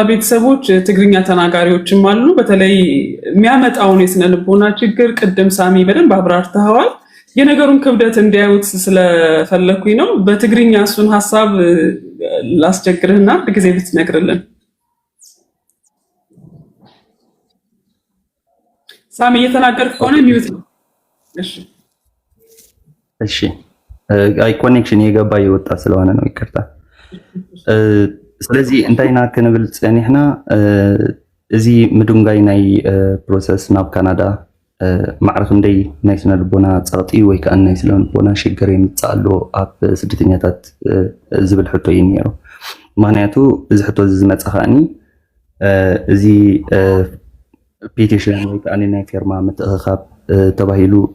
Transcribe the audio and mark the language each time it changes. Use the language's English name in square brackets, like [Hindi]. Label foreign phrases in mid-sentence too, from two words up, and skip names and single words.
[Amharic] ቤተሰቦች ትግርኛ ተናጋሪዎችም አሉ። በተለይ የሚያመጣውን የስነ ልቦና ችግር ቅድም ሳሚ በደንብ አብራርተዋል። የነገሩን ክብደት እንዲያዩት ስለፈለኩኝ ነው። በትግርኛ እሱን ሀሳብ ላስቸግርህና ጊዜ ብትነግርልን። ሳሚ እየተናገርክ ከሆነ ሚውት ነው። እሺ አይ ኮኔክሽን የገባ የወጣ ስለሆነ ነው፣ ይቅርታ። [Tigrinya] ስለዚህ እንታይና ክንብል ፀኒሕና እዚ ምድንጋይ ናይ ፕሮሰስ ናብ ካናዳ ማዕረፍ እንደይ ናይ ስነ ልቦና ፀቕጢ ወይ ከዓ ናይ ስነ ልቦና ሽግር የምፅእ ኣሎ ኣብ ስደተኛታት ዝብል ሕቶ እዩ ነይሩ። ምክንያቱ እዚ ሕቶ ዝመፀ ከዓኒ እዚ ፔቲሽን ወይ ከዓ ናይ ፌርማ ምትእኽኻብ ተባሂሉ